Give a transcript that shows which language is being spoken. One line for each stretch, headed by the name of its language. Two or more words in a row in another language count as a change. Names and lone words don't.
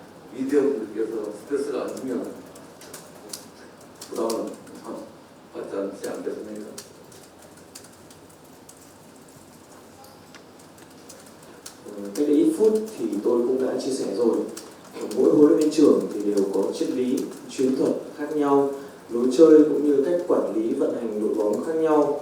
Korean: 미디어분들께서 스트레스가 안 주면 부담을 받지 않지 않겠습니까?
Vietnamese: Cách đây ít phút thì tôi cũng đã chia sẻ rồi. Mỗi huấn luyện viên trưởng thì đều có triết lý, chiến thuật khác nhau, lối chơi cũng như cách quản lý vận hành đội bóng khác nhau.